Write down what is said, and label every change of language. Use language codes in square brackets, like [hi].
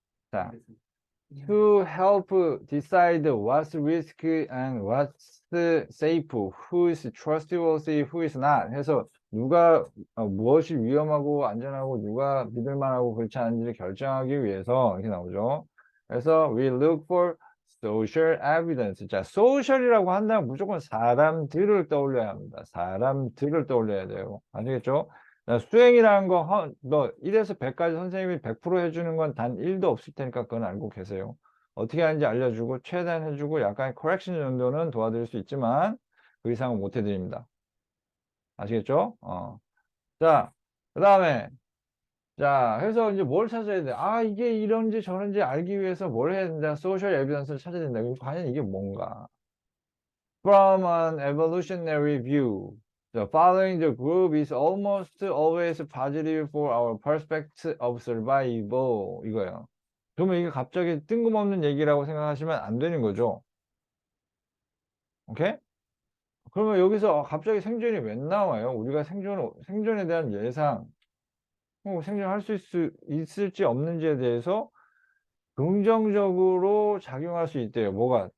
[ko] 자, [en] to help decide what's risky and what's safe, who is trustworthy, who is not [ko] 해서 누가 무엇이 위험하고 안전하고 누가 믿을 만하고 그렇지 않은지를 결정하기 위해서 이렇게 나오죠. 그래서 [en] we look for social evidence. [ko] 자, social이라고 한다면 무조건 사람들을 떠올려야 합니다. 사람들을 떠올려야 돼요. 아시겠죠? 자, 수행이라는 거, 너 1에서 100까지 선생님이 100% 해주는 건 단 1도 없을 테니까 그건 알고 계세요. 어떻게 하는지 알려주고, 최대한 해주고, 약간의 커렉션 정도는 도와드릴 수 있지만, 그 이상은 못 해드립니다. 아시겠죠? 자, 그 다음에, 자, 해서 이제 뭘 찾아야 돼? 이게 이런지 저런지 알기 위해서 뭘 해야 된다? 소셜 에비던스를 찾아야 된다. 과연 이게 뭔가? [en] From an evolutionary view, the following the group is almost always positive for our perspective of survival. [ko] 이거예요. 그러면 이게 갑자기 뜬금없는 얘기라고 생각하시면 안 되는 거죠. 오케이? 그러면 여기서 갑자기 생존이 왜 나와요? 우리가 생존에 대한 예상, 생존할 수 있을지 없는지에 대해서 긍정적으로 작용할 수 있대요. 뭐가?